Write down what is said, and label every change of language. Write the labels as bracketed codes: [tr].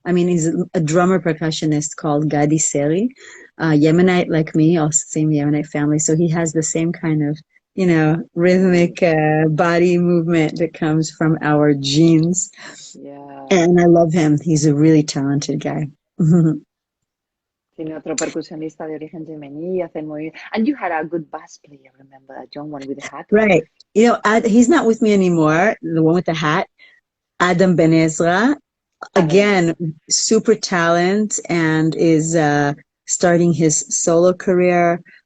[en] I mean, he's a drummer percussionist called Gadi Seri, Yemenite like me, also same Yemenite family. So he has the same kind of, you know, rhythmic body movement that comes from our genes. Yeah. And I love him. He's a really talented guy. [es] Tiene otro percusionista de origen yemení, hace muy... [en] And you had a good bass player, remember, a young one with a hat? Right. You know, he's not with me anymore, the one with the hat, Adam Ben Ezra. Again, super talent and is starting his solo career.